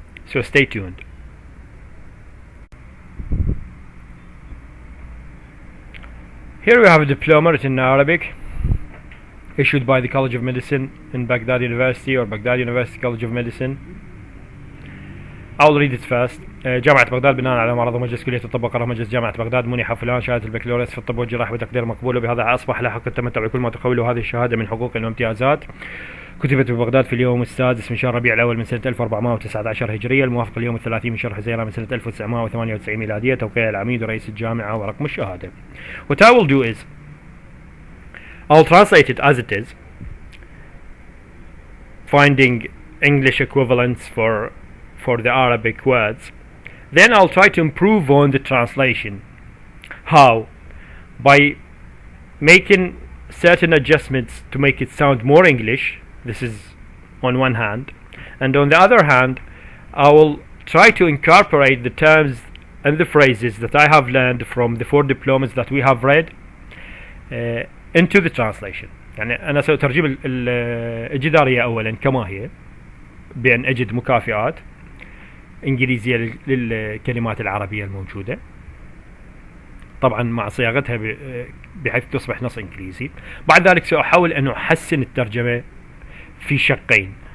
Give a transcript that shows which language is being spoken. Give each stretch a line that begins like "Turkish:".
English: So stay tuned. Here we have a diploma written in Arabic, issued by the College of Medicine in Baghdad University, or Baghdad University College of Medicine. I'll read it first.
Arabic: جامعة بغداد بناء على معرض مجلس كلية الطب وقرار مجلس جامعة بغداد منح فلان شهادة البكالوريوس في الطب والجراحة بتقدير مقبول، وبهذا أصبح له حق التمتع بكل ما تقوله هذه الشهادة من حقوق وامتيازات. كتبت ببغداد في اليوم السادس من شهر ربيع الأول من سنة 1419 هجرية، الموافق اليوم 30 من شهر حزيران من سنة 1998 ميلادية، توقيع العميد ورئيس الجامعة ورقم الشهادة.
English: What I will do is I'll translate it as it is, finding English equivalents for the Arabic words. Then I'll try to improve on the translation. How? By making certain adjustments to make it sound more English. This is on one hand, and on the other hand I will try to incorporate the terms and the phrases that I have learned from the 4 diplomas that we have read into the translation.
Arabic: يعني أنا سأترجم الجدارية أولا كما هي، بأن أجد مكافئات إنجليزية للكلمات العربية الموجودة، طبعا مع صياغتها بحيث تصبح نص إنجليزي. بعد ذلك سأحاول أن أحسن الترجمة في شقين.